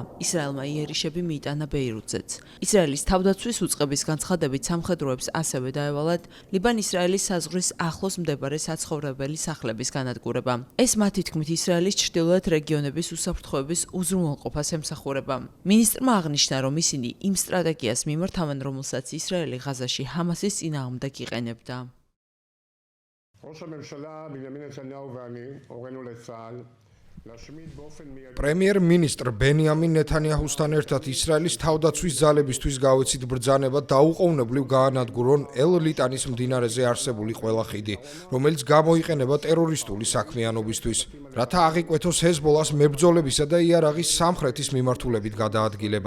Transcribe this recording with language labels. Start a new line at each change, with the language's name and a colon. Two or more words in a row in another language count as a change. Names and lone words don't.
Georgian: ისრაელმა იერიშები მიიტანა ბეირუთზეც. ისრაელის თავდაცვის უწყების განცხადებით სამხედროებს ასევე დაევალათ ლიბან-ისრაელის საზღვრის ახლოს მდებარე საცხოვრებელი სახლების განადგურება. ეს მათი თქმით ისრაელის ჩრდილოეთ რეგიონების უსაფრთხოების უზრუნველყოფას ემსახურება. მინისტრმა აღნიშნა, რომ ისინი იმ სტრატეგიას მიმართავენ, რომელსაც ისრაელი ღაზაში ჰამასის წინააღმდეგ იყენებდა.
Hebrew: ראש הממשלה בנימין נתניהו ואני הורינו לצה"ל להשמיד באופן מיידי.
Georgian: პრემიერ-მინისტრ ბენიამინ ნეთანიაჰუსთან ერთად ისრაელის თავდაცვის ძალებისთვის გავეცით ბრძანება დაუყოვნებლივ გაანადგურონ ელ-ლიტანის მდინარეზე არსებული ყველა ხიდი, რომელიც გამოიყენება ტერორისტული საქმიანობისთვის, რათა აღიკვეთოს ჰეზბოლას მებრძოლებისა და იარაღის სამხრეთის მიმართულებით გადაადგილება.